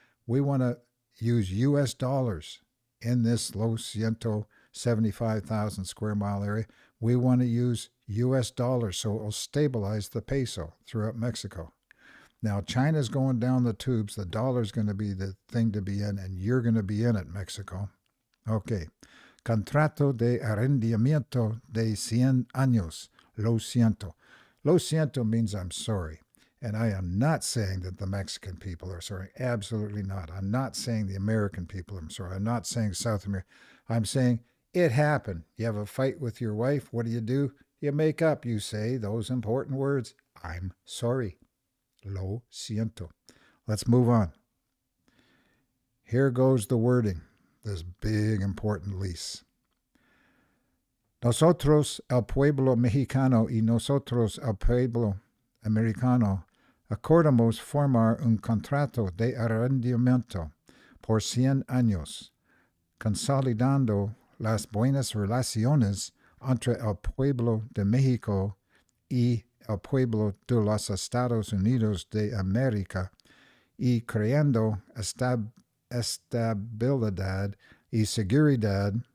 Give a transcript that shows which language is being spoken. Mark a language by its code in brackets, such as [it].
[en] We want to use U.S. dollars in this Lo Siento 75,000 square mile area. We want to use U.S. dollars so it will stabilize the peso throughout Mexico. Now, China's going down the tubes. The dollar's going to be the thing to be in, and you're going to be in it, Mexico. Okay. [es] Contrato de arrendamiento de 100 años. Lo siento. [en] Lo siento means I'm sorry. And I am not saying that the Mexican people are sorry. Absolutely not. I'm not saying the American people are sorry. I'm not saying South America. I'm saying it happened. You have a fight with your wife. What do? You make up. You say those important words. I'm sorry. [es] Lo siento. [en] Let's move on. Here goes the wording. This big, important lease. [es] Nosotros, el pueblo mexicano, y nosotros, el pueblo americano, acordamos formar un contrato de arrendamiento por 100 años, consolidando las buenas relaciones entre el pueblo de México y el pueblo de los Estados Unidos de América y creando estabilidad y seguridad